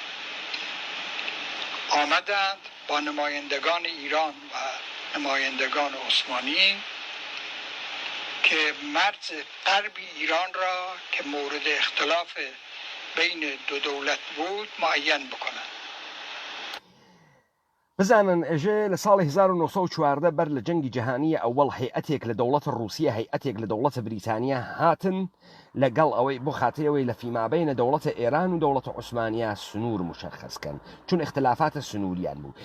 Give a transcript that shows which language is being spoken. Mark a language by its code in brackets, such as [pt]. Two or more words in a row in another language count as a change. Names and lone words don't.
[fa] آمدند با نمایندگان ایران و نمایندگان عثمانی که مرز غرب ایران را که مورد اختلاف بین دو دولت بود معین بکنند. [sdh] بزانن ئێژێ لە ساڵی 1914 بەر لە جەنگی جیهانیە ئەوەڵ هەیئەتێک لە دەوڵەتە رووسیە هەیئەتێک لە دەوڵەتە بریتانیا هاتن لەگەڵ ئەوەی بۆ خاتەیەوەی لە فیمابینە دەوڵەتە ئێران و دەوڵەتە عوسمانیا سنوور مشەخەسکەن چون اختلافاتە سنووریان بوو.